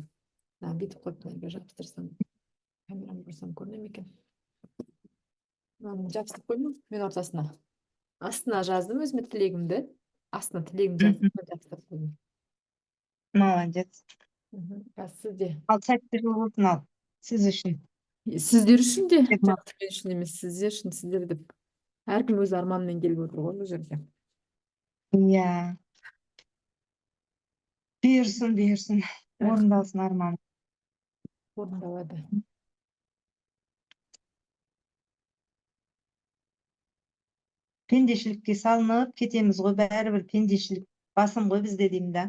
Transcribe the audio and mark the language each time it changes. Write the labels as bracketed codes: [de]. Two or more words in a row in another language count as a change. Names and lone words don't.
[kk] Бүйтіп қойып мына жабыстырсам, камерамды бұрсам көріне ме екен? Жабыстырып қойдым мен ортасына. Астына жаздым өзіме тілегімді. Астына тілегімді жаздым, жабыстырып қойдым. Молодец. [ky] Сизде. [kk] Ал сәтті жыл болсын ал. Сіз үшін. [ky] Сиздер үчүн де, Тек ма- мен үчүн эмес, сиздер үчүн, сиздер деп. Ар ким өз арманы менен келип отур го бул жерге. [kk] Иә. Бұйырсын, бұйырсын. Рахмет, Орындалсын арман. [ky] орундалады. [kk] Пендешілікке салынып кетеміз ғой, бәрібір пендешілік басым ғой бізде деймін да.